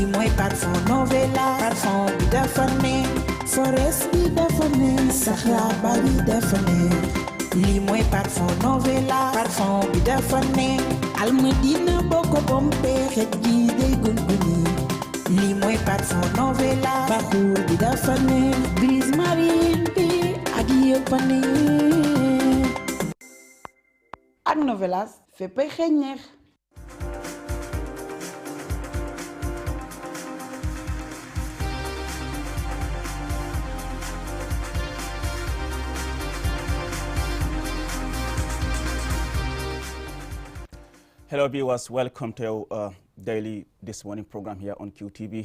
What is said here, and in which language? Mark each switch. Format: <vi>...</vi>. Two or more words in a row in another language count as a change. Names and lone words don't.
<wo>mooy parfum Novelas parfum bi dafa neex forest bi dafa neex saxaaba bi dafa neex lii mooy parfum Novelas parfum bi dafa neex Almadina boo ko pompe xet gi day gunguni lii mooy parfum Novelas baxuur bi dafa neex</wo> <fr>brise marine</fr> <wo>bi ak yëpp a neex ak Novelas féppay xeeñ neex.</wo> <en>Hello viewers, welcome to our daily This Morning program here on QTV.</en>